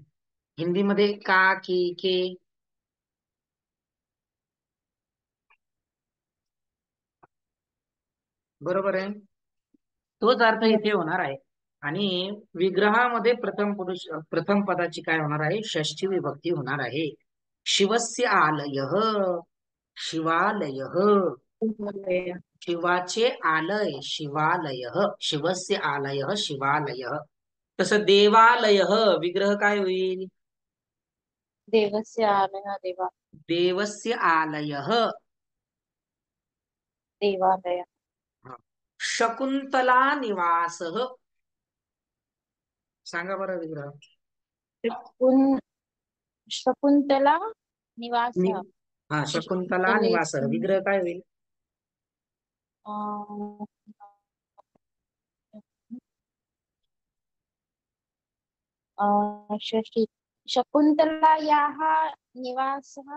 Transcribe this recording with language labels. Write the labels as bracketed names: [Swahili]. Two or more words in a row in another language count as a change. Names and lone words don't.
[Marathi] हिंदीमध्ये का, की, के. बरोबर आहे. तोच अर्थ हो. इथे होणार आहे. आणि विग्रहामध्ये प्रथम पुरुष प्रथम पदाची काय होणार आहे? षष्ठी विभक्ती होणार आहे. [Sanskrit] शिवस्य आलयः, शिवालयः, [Marathi] शिवाचे आलय, [Sanskrit] शिवालयः, शिवस्य आलयः, शिवालयः. [Marathi] तसं देवालयः विग्रह काय होईल? [Sanskrit] देवस्य आलयः, देवस्य आलयः. देवालय. शकुंतला निवासः. [Marathi] सांगा बरं विग्रह. [Sanskrit] शकुन शकुंतला निवास. नि- हा, शकुंतला निवासः [Marathi] शकुंतलेची विग्रह काय होईल? [Sanskrit] अं, षष्ठी शकुंतलायाः निवासः.